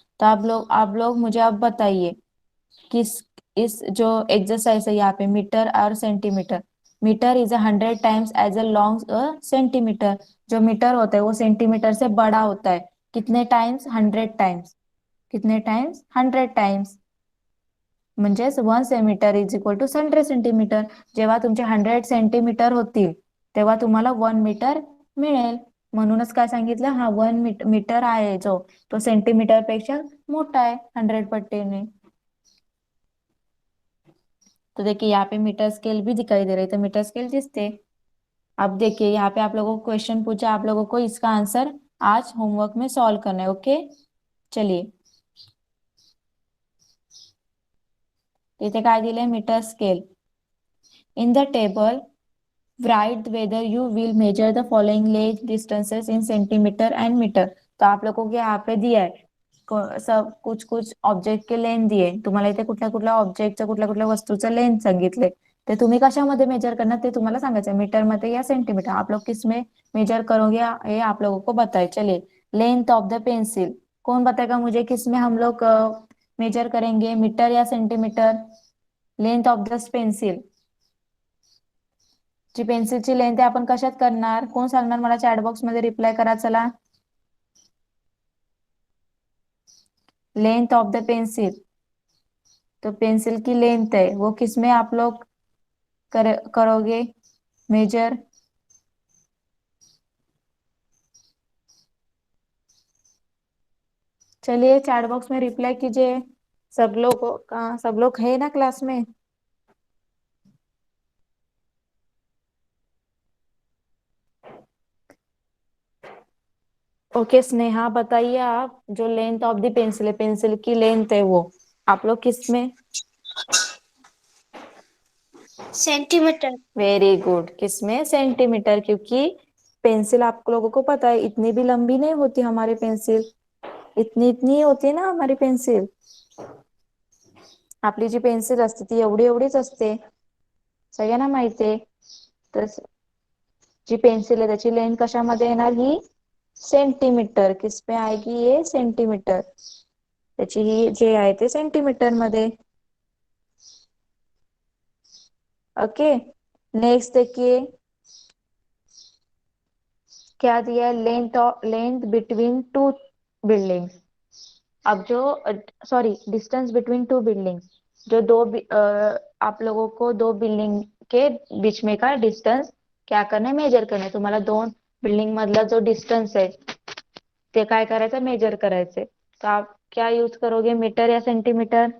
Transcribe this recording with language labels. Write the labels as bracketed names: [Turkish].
[Hindi] तो आप लोग मुझे अब बताइए कि इस जो एक्सरसाइज है यहाँ पे, मीटर और centimetre. [English] Metre is 100 times as a long centimetre. [Hindi] जो मीटर होता है वो सेंटीमीटर से बड़ा होता है. कितने टाइम्स, 100 टाइम्स. कितने टाइम्स, 100 टाइम्स. [Marathi] म्हणजेच 1 metre is equal to 100 centimetre. जेव्हा तुमचे 100 सेंटीमीटर होतील, तेव्हा तुम्हाला 1 मीटर मिळेल. म्हणूनच काय सांगितलं, हा 1 मीटर आहे जो, तो सेंटीमीटर पेक्षा मोठा आहे 100 पट्टीने. [Hindi] तो देखिए यहाँ पे मीटर स्केल भी दिखाई दे रही, तो [Marathi] मीटर स्केल दिसते. [Hindi] अब देखिए यहाँ पे आप लोगों को क्वेश्चन पूछा, आप लोगों को इसका आंसर आज होमवर्क में सॉल्व करना है. ओके, चलिए. [Marathi] इथे काय दिले, [English] Metre scale. In the table write whether you will measure the following length distances in centimeter and meter. [Hindi] तो आप लोगों के यहाँ पे दिया आहे, सब कुछ कुछ ऑब्जेक्ट के लेंथ दिए. [Marathi] तुम्हाला इथे कुठल्या कुठल्या ऑब्जेक्टचं, कुठल्या कुठल्या वस्तूचं लेंथ सांगितले. ते तुम्ही कशामध्ये मेजर करणार ते तुम्हाला सांगायचं, मीटर मध्ये या सेंटीमीटर. [Hindi] आप लोग किसमें मेजर करोगे ये आप लोगों को बताए. चलिए, [English] Length of the pencil. [Hindi] कौन बताएगा मुझे, किसमें हम लोग मेजर करेंगे, मीटर या centimetre. [English] length of the pencil, [Marathi] G पेन्सिलची length आहे, आपण कशात करणार, कोण सांगणार मला, चॅट बॉक्स मध्ये रिप्लाय करा. [English] चला, length of the pencil. [Hindi] तो पेंसिल की लेंथ है वो किसमें आप लोग करोगे मेजर. चलिए, चैट बॉक्स में रिप्लाई कीजिए. सब लोग कहाँ, सब लोग है ना क्लास में. ओके, स्नेहा बताइए आप, जो [English] length of the pencil [Hindi] है, पेंसिल की लेंथ है वो आप लोग किस में. सेंटीमीटर. वेरी गुड, किसमें, सेंटीमीटर. क्योंकि पेंसिल आप लोगों को पता है इतनी भी लंबी नहीं होती हमारी पेंसिल, इतनी इतनी होती है ना हमारी पेंसिल. [Marathi] आपली जी पेन्सिल असते ती एवढी एवढीच असते, सगळ्यांना माहितीये. तर जी पेन्सिल आहे त्याची लेंथ कशामध्ये येणार, ही सेंटीमीटर. [Hindi] किसमें आएगी, ये सेंटीमीटर. [Marathi] त्याची ही जे आहे ते सेंटीमीटर मध्ये. [Hindi] ओके, नेक्स्ट देखिए क्या दिया है, [English] Length between two buildings. [Hindi] अब जो, sorry, [English] Distance between two buildings. [Hindi] जो आप लोगों को दो बिल्डिंग के बीच में का डिस्टन्स क्या करना है, मेजर करना है. [Marathi] तुम्हाला दोन बिल्डिंग मधला जो डिस्टन्स आहे ते काय करायचं, मेजर करायचे. [Hindi] तो आप क्या यूज करोगे, मीटर या सेंटीमीटर.